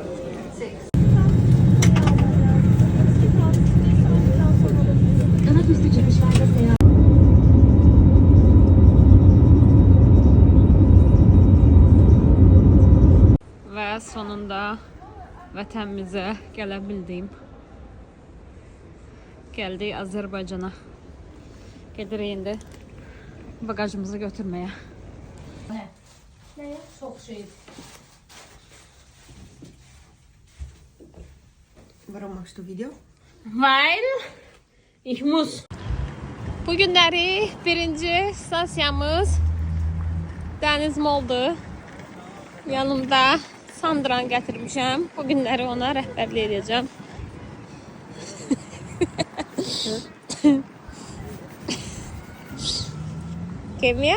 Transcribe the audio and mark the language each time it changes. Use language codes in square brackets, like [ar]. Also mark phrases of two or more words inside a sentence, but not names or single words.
[az] Və sonunda vətənimizə gələ bildim. Gəldik Azərbaycana. Gedirik indi bagajımızı götürməyə. Nəyə? Çox şey. [de] Warum machst du Video? Weil ich muss. [az] Bu günləri birinci stansiyamız Dəniz Moldu. Yanımda Sandran gətirmişəm. Bu günləri ona rəhbərlik edəcəm. Kemiyə?